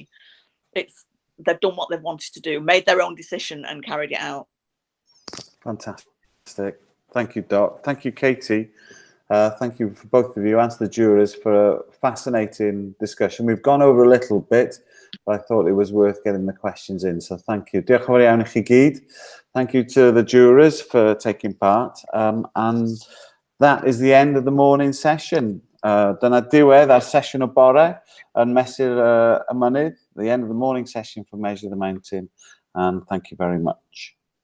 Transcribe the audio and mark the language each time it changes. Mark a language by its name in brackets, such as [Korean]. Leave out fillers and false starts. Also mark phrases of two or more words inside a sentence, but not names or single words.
[English] They've done what they've wanted to do, made their own decision and carried it out. Fantastic. Thank you, Doc. Thank you, Katie. Thank you for both of you and to the jurors for a fascinating discussion. We've gone over a little bit, but I thought it was worth getting the questions in, so thank you. [Welsh] Diolch yn fawr iawn I chi gyd. [English] Thank you to the jurors for taking part. And that is the end of the morning session. [Welsh] Dyna diwedd our sesiwn o bore yn Mesur y Mynydd, [English] the end of the morning session for Measure the Mountain. And thank you very much.